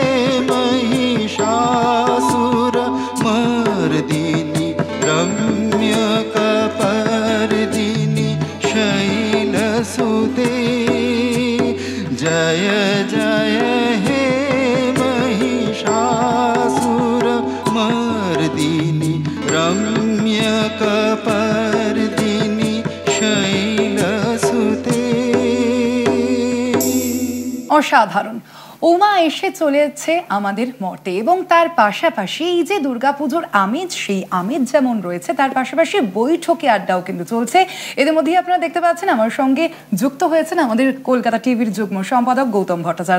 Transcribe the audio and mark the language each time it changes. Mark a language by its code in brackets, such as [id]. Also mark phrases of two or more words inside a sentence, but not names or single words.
[sa] महिषासुरमर्दिनी रम्य कपर्दिनी शैलसुते जय जय हे महिषासुरमर्दिनी रम्य कपर्दिनी शैलसुते। [bn] অসাধারণ। উমা এসে চলেছে আমাদের মর্তে এবং তার পাশাপাশি এই যে দুর্গাপুজোর আমেজ, সেই আমেজ যেমন রয়েছে তার পাশাপাশি বৈঠকে আড্ডাও কিন্তু চলছে। এদের মধ্যেই আপনারা দেখতে পাচ্ছেন আমার সঙ্গে যুক্ত হয়েছেন আমাদের কলকাতা টিভির যুগ্ম সম্পাদক গৌতম ভট্টাচার্য।